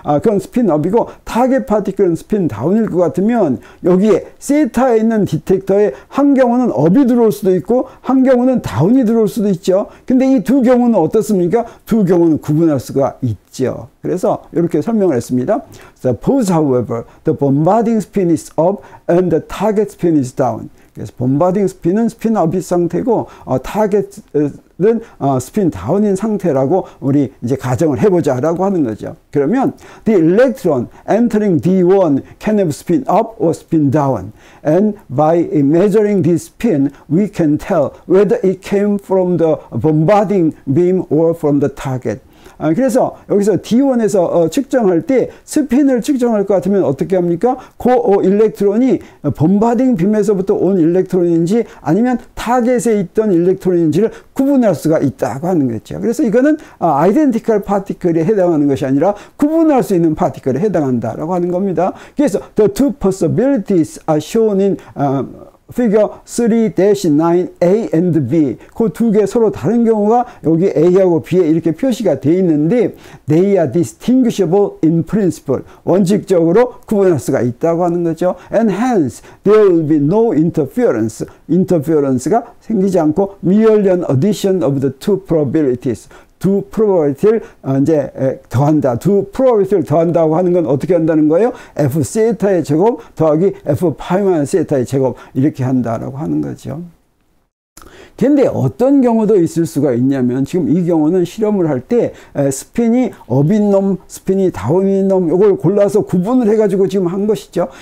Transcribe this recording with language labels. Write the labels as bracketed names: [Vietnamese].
[Korean] 그건 스핀 업이고 타겟 파티클은 스핀 다운일 것 같으면 여기에 세타에 있는 디텍터에 한 경우는 업이 들어올 수도 있고 한 경우는 다운이 들어올 수도 있죠. 근데 이 두 경우는 어떻습니까? 두 경우는 구분할 수가 있죠. 그래서 이렇게 설명을 했습니다. [English] Suppose, however, the bombarding spin is up and the target spin is down. [Korean] 그래서 bombarding spin은 스핀 업인 상태고 타겟은 스핀 다운인 상태라고 우리 이제 가정을 해보자라고 하는 거죠. [English] 그러면 the electron entering D1 can have spin up or spin down, and by measuring this spin, we can tell whether it came from the bombarding beam or from the target. [Korean] 그래서 여기서 D1에서 측정할 때 스핀을 측정할 것 같으면 어떻게 합니까? 그 일렉트론이 범바딩 빔에서부터 온 일렉트론인지 아니면 타겟에 있던 일렉트론인지를 구분할 수가 있다고 하는 거죠. 그래서 이거는 아이덴티컬 파티클에 해당하는 것이 아니라 구분할 수 있는 파티클에 해당한다라고 하는 겁니다. [English] 그래서 the two possibilities are shown in figure 3-9A and B. [Korean] 그 두 개 서로 다른 경우가 여기 A하고 B에 이렇게 표시가 되어 있는데 [English] they are distinguishable in principle. [Korean] 원칙적으로 구분할 수가 있다고 하는 거죠. [English] And hence there will be no interference. interference가 [Korean] 생기지 않고 [English] merely an addition of the two probabilities. [Korean] 두 프로바빌티를 이제 더한다. 두 프로바빌티를 더한다고 하는 건 어떻게 한다는 거예요? F 세타의 제곱 더하기 F 파이 세타의 제곱 이렇게 한다라고 하는 거죠. 근데 어떤 경우도 있을 수가 있냐면 지금 이 경우는 실험을 할 때 스핀이 업인 놈, 스핀이 다운인 놈 이걸 골라서 구분을 해가지고 지금 한 것이죠.